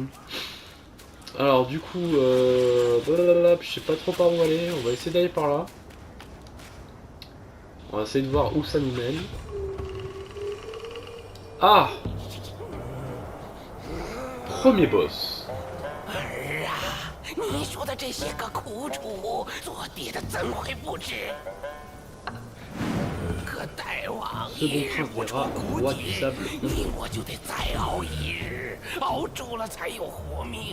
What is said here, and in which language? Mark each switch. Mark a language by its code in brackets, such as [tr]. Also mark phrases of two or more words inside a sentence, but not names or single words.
[fr] Alors du coup, je sais pas trop par où aller, on va essayer d'aller par là. On va essayer de voir où ça nous mène. Ah! Premier boss. [zh] 儿啊，你说的这些个苦楚，做爹的怎会不知？可大王爷不出苦节，你我就得再熬一日，熬住了才有活命。